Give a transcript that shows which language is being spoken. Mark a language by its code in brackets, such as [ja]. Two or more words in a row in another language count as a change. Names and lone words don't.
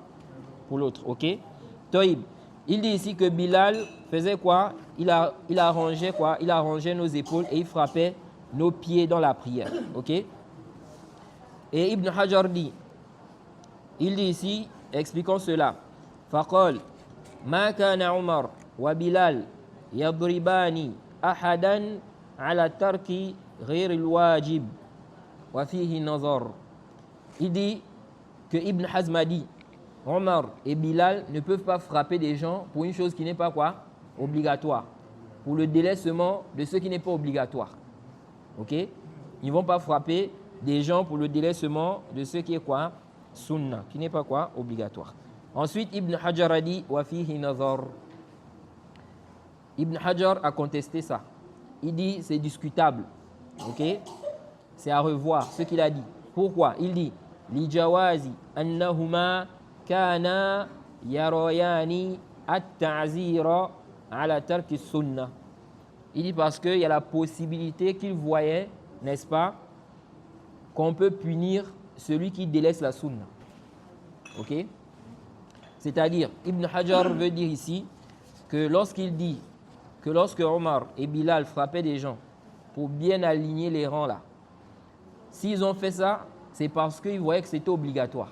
[fr] Pour l'autre. Ok? Toïb. Il dit ici que Bilal faisait quoi? Il arrangeait quoi? Il arrangeait nos épaules et il frappait nos pieds dans la prière. Ok? Et Ibn Hajar dit, il dit ici, expliquons cela. [ar] فقال ما كان عمر وبلال يضربان أحدا على ترك غير الواجب وفيه نظر. [fr] Il dit que Ibn Hazm a dit, Omar et Bilal ne peuvent pas frapper des gens pour une chose qui n'est pas quoi? Obligatoire. Pour le délaissement de ce qui n'est pas obligatoire. Ok? Ils ne vont pas frapper des gens pour le délaissement de ce qui est quoi? Sunna, qui n'est pas quoi? Obligatoire. Ensuite, Ibn Hajar a dit, [ar] وفيه نظر. [fr] Ibn Hajar a contesté ça. Il dit c'est discutable. Ok? C'est à revoir ce qu'il a dit. [ar] Pourquoi? Il dit لجواز أنهما كانا يريان التعزير على ترك سنة. [fr] Il dit parce qu'il y a la possibilité qu'il voyait, n'est-ce pas, qu'on peut punir celui qui délaisse la sunna. Ok? C'est-à-dire, Ibn Hajar veut dire ici que lorsqu'il dit que lorsque Omar et Bilal frappaient des gens pour bien aligner les rangs là, s'ils ont fait ça, c'est parce qu'ils voyaient que c'était obligatoire.